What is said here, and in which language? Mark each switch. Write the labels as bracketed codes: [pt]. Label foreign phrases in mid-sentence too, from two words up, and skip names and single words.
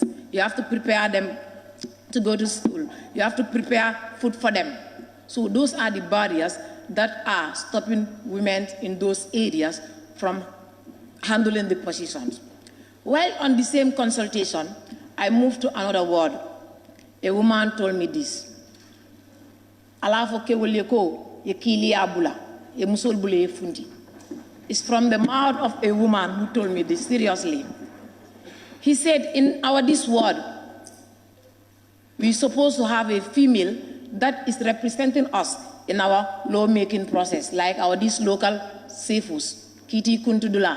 [en] You have to prepare them to go to school. You have to prepare food for them. So those are the barriers that are stopping women in those areas from handling the positions. While on the same consultation, I moved to another ward. A woman told me this. [man] Alafo keweleko ye kili abula ye musol bule ye fundi. [en] It's from the mouth of a woman who told me this seriously. He said, in this ward, we're supposed to have a female that is representing us in our lawmaking process, like these local sefus, Kiti Kuntudula.